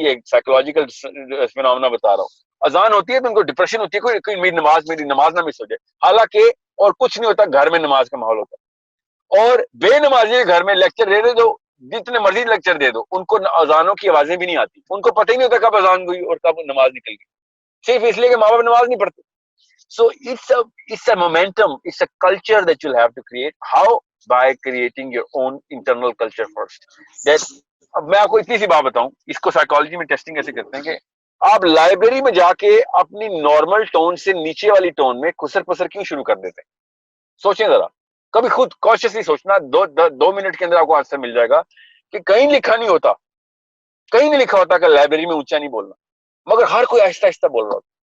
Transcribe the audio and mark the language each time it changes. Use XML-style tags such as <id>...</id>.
<ur>یہ ایک psychological phenomena بتا رہا ہوں. اذان ہوتی ہے تو ان کو ڈپریشن ہوتی ہے, کوئی میری نماز نہ مس ہو جائے. حالانکہ اور کچھ نہیں ہوتا, گھر میں نماز کا ماحول ہوتا ہے. اور بے نمازی گھر میں لیکچر دے دو, جتنے مرضی لیکچر دے دو, ان کو اذانوں کی آوازیں بھی نہیں آتی. ان کو پتہ ہی نہیں ہوتا کب اذان ہوئی اور کب نماز نکل گئی, صرف اس لیے کہ ماں باپ نماز نہیں پڑھتے.</ur> <en>So it's a momentum, it's a culture that you'll have to create. How? By creating your own internal culture first.</en> <ur>اب میں آپ کو اتنی سی بات بتاؤں, اس کو سائیکالوجی میں ٹیسٹنگ ایسے کرتے ہیں کہ آپ لائبریری میں جا کے اپنی نارمل ٹون سے نیچے والی ٹون میں خسر پسر کیوں شروع کر دیتے ہیں؟ سوچیں ذرا, کبھی خود کانشیسلی سوچنا. 2 منٹ کے اندر آپ کو آنسر مل جائے گا کہ کہیں لکھا نہیں ہوتا, کہیں نہیں لکھا ہوتا کہ لائبریری میں اونچا نہیں بولنا, مگر ہر کوئی آہستہ آہستہ بول رہا ہوتا.</ur>